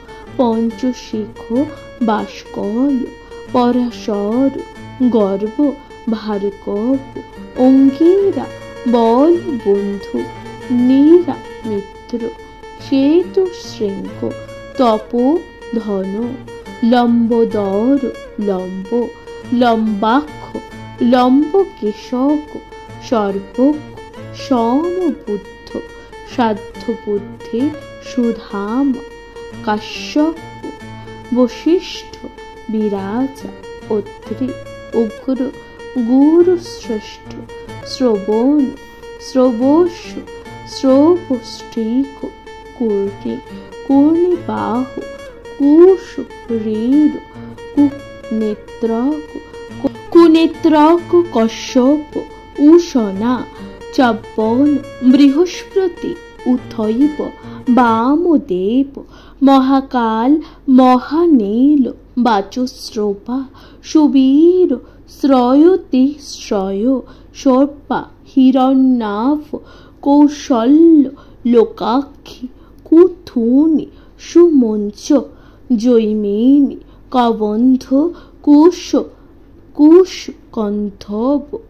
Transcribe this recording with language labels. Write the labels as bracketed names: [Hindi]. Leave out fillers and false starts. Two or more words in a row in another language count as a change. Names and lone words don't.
[Sanskrit] পঞ্চশিখ বাষ্কল পরাশর গর্ব ভার্গব অঙ্গীরা বল বন্ধু নীরা মিত্র সেতু শৃঙ্গ তপ ধন লম্বোদর লম্ব লম্বাক্ষ লম্ব কেশক সর্বক সমবুদ্ধ সাধ্য বুদ্ধি সুধাম কাশ্যপ বশিষ্ঠ বিরাজা অত্রি উগ্র গুরু শ্রেষ্ঠ শ্রবণ শ্রবস শ্রবষ্টিক কূর্ণি কূর্ণিবাহ কুশ ঋর কুনেত্রক কুনেত্রক কশ্যপ উশনা চব্বন বৃহস্পতি উথৈব বামদেব মহাকাল মহানীল বাচস্রোপা সুবীর শ্রয়তি শ্রয় সর্পা হিরণ্যাভ কৌশল্য লোকাক্ষী কুথুনি সুমঞ্চ জৈমিনী কবন্ধ কুশ কুশ কন্ধব